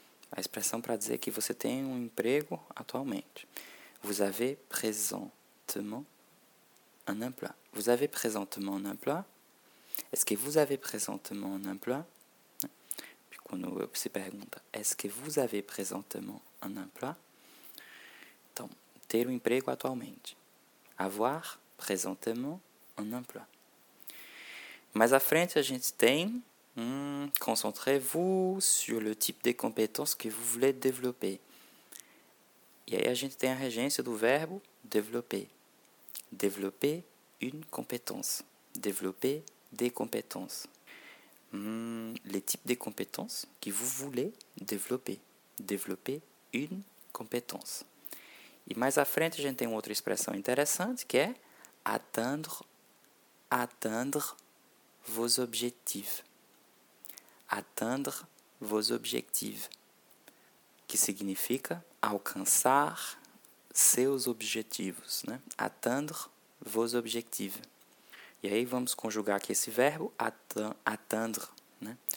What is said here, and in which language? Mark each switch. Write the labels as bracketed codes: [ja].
[pt] A expressão para dizer que você tem um emprego atualmente. [fr] Vous avez présentement un emploi. Vous avez présentement un emploi. Est-ce que vous avez présentement un emploi? Puis, [pt] quando se pergunta, [fr] est-ce que vous avez présentement un emploi? [pt] Então, ter um emprego atualmente. [fr] Avoir présentement un emploi. [pt] Mais à frente, a gente tem [fr] concentrez-vous sur le type de compétences que vous voulez développer. [pt] E aí a gente tem a regência do verbo développer. [fr] Développer une compétence. Développer des compétences. Les types de compétences que vous voulez développer. Développer une compétence. [pt] E mais à frente a gente tem outra expressão interessante que é [fr] atteindre vos objectifs. Atteindre vos objectifs. [pt] Que significa alcançar seus objetivos. Né? [fr] Atteindre vos objectifs. [pt] E aí vamos conjugar aqui esse verbo atteindre. Né?